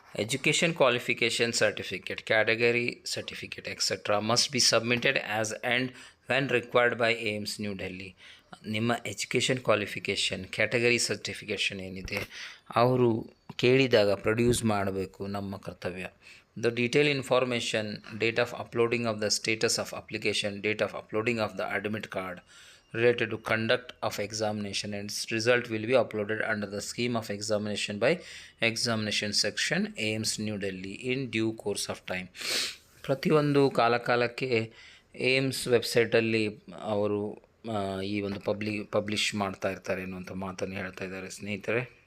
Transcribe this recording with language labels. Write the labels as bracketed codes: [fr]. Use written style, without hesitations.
[en] Education qualification certificate, category certificate etcetera must be submitted as and when required by AIIMS new Delhi. [kn] ನಿಮ್ಮ education qualification category certification ಏನಿದೆ ಅವರು ಕೇಳಿದಾಗ produce ಮಾಡಬೇಕು, ನಮ್ಮ ಕರ್ತವ್ಯ. [en] The detailed information, date of uploading of the status of application, date of uploading of the admit card, related to conduct of examination and its result will be uploaded under the scheme of examination by examination section AIMS New Delhi in due course of time. [kn] ಪ್ರತಿಯೊಂದು ಕಾಲಕ್ಕೆ AIIMS ವೆಬ್ಸೈಟಲ್ಲಿ ಅವರು ಈ ಒಂದು publish ಮಾಡ್ತಾ ಇರ್ತಾರೆ ಅನ್ನುವಂಥ ಮಾತನ್ನು ಹೇಳ್ತಾ ಇದ್ದಾರೆ ಸ್ನೇಹಿತರೆ.